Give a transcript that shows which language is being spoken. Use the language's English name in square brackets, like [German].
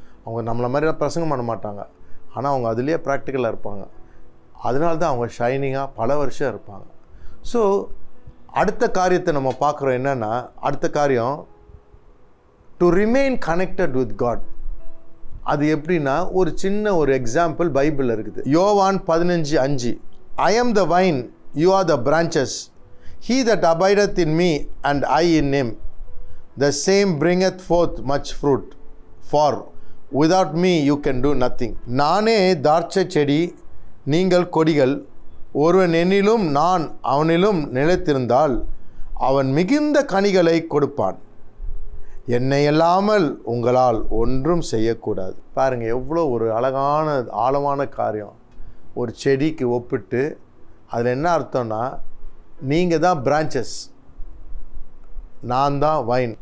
[Tamil] அவங்க நம்மளை மாதிரிலாம் பிரசங்கம் பண்ண மாட்டாங்க, ஆனால் அவங்க அதுலேயே ப்ராக்டிக்கலாக இருப்பாங்க. அதனால தான் அவங்க ஷைனிங்காக பல வருஷம் இருப்பாங்க. ஸோ அடுத்த காரியத்தை நம்ம பார்க்குறோம். என்னென்னா, அடுத்த காரியம் [English] To remain connected with God. [Tamil] அது எப்படின்னா, ஒரு சின்ன ஒரு எக்ஸாம்பிள் பைபிளில் இருக்குது. யோவான் 15:5, [English] I am the vine, you are the branches. He that abideth in me and I in him, the same bringeth forth much fruit. For without me you can do nothing. [Tamil] நானே திராட்சை செடி, நீங்கள் கொடிகள். ஒருவன் என்னிலும் நான் அவனிலும் நிலைத்திருந்தால் அவன் மிகுந்த கனிகளை கொடுப்பான். என்னை இல்லாமல் உங்களால் ஒன்றும் செய்யக்கூடாது. பாருங்கள், எவ்வளோ ஒரு அழகான ஆழமான காரியம். ஒரு செடிக்கு ஒப்பிட்டு அதில் என்ன அர்த்தம்னா, நீங்கள் தான் பிரான்ச்சஸ், நான் தான் வைன்.